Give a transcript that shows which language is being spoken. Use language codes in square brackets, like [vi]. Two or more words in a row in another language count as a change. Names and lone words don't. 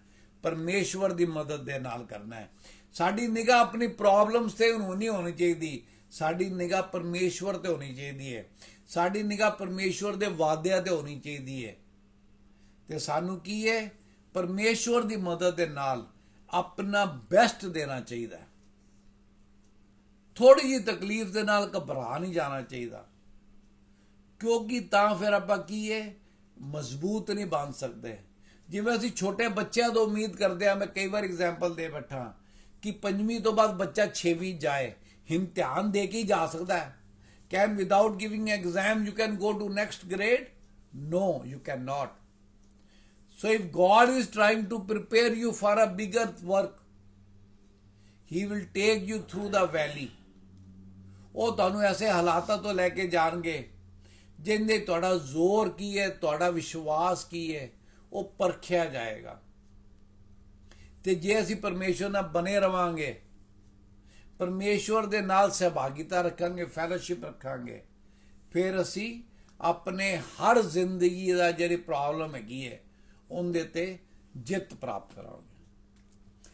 [pa] ਪਰਮੇਸ਼ਵਰ ਦੀ ਮਦਦ ਦੇ ਨਾਲ ਕਰਨਾ ਹੈ। ਸਾਡੀ ਨਿਗਾਹ ਆਪਣੀ ਪ੍ਰੋਬਲਮਸ ਤੇ ਨਹੀਂ ਹੋਣੀ ਚਾਹੀਦੀ, ਸਾਡੀ ਨਿਗਾਹ ਪਰਮੇਸ਼ਵਰ ਤੇ ਹੋਣੀ ਚਾਹੀਦੀ ਹੈ। ਸਾਡੀ ਨਿਗਾਹ ਪਰਮੇਸ਼ਵਰ ਦੇ ਵਾਅਦਿਆਂ ਤੇ ਹੋਣੀ ਚਾਹੀਦੀ ਹੈ। ਤੇ ਸਾਨੂੰ ਕੀ ਹੈ? ਪਰਮੇਸ਼ਵਰ ਦੀ ਮਦਦ ਦੇ ਨਾਲ ਆਪਣਾ ਬੈਸਟ ਦੇਣਾ ਚਾਹੀਦਾ। ਥੋੜ੍ਹੀ ਜਿਹੀ ਤਕਲੀਫ ਦੇ ਨਾਲ ਘਬਰਾ ਨਹੀਂ ਜਾਣਾ ਚਾਹੀਦਾ, ਕਿਉਂਕਿ ਤਾਂ ਫਿਰ ਆਪਾਂ ਕੀ ਹੈ ਮਜ਼ਬੂਤ ਨਹੀਂ ਬਣ ਸਕਦੇ। ਜਿਵੇਂ ਅਸੀਂ ਛੋਟੇ ਬੱਚਿਆਂ ਤੋਂ ਉਮੀਦ ਕਰਦੇ ਹਾਂ, ਮੈਂ ਕਈ ਵਾਰ ਐਗਜ਼ਾਮਪਲ ਦੇ ਬੈਠਾ ਕਿ 5ਵੀਂ ਤੋਂ ਬਾਅਦ ਬੱਚਾ 6ਵੀਂ ਜਾਏ, ਇਮਤਿਹਾਨ ਦੇ ਕੇ ਹੀ ਜਾ ਸਕਦਾ ਹੈ? [en] Can without giving exam you can go to next grade? No, you cannot. So if God is trying to prepare you for a bigger work, He will take you through the valley. [pa] ਉਹ ਤੁਹਾਨੂੰ ਐਸੇ ਹਾਲਾਤਾਂ ਤੋਂ ਲੈ ਕੇ ਜਾਣਗੇ ਜਿੰਦੇ ਤੁਹਾਡਾ ਜ਼ੋਰ ਕੀ ਹੈ, ਤੁਹਾਡਾ ਵਿਸ਼ਵਾਸ ਕੀ ਹੈ, ਉਹ ਪਰਖਿਆ ਜਾਏਗਾ। ਤੇ ਜੇ ਅਸੀਂ ਪਰਮੇਸ਼ਵਰ ਨਾਲ ਬਨੇ ਰਵਾਂਗੇ, ਪਰਮੇਸ਼ਵਰ ਦੇ ਨਾਲ ਸਹਿਭਾਗੀਤਾ ਰੱਖਾਂਗੇ, ਫੈਲੋਸ਼ਿਪ ਰੱਖਾਂਗੇ, ਫਿਰ ਅਸੀਂ ਆਪਣੇ ਹਰ ਜ਼ਿੰਦਗੀ ਦਾ ਜਿਹੜੀ ਪ੍ਰੋਬਲਮ ਹੈਗੀ ਹੈ ਉਹਦੇ ਤੇ ਜਿੱਤ ਪ੍ਰਾਪਤ ਕਰਾਂਗੇ।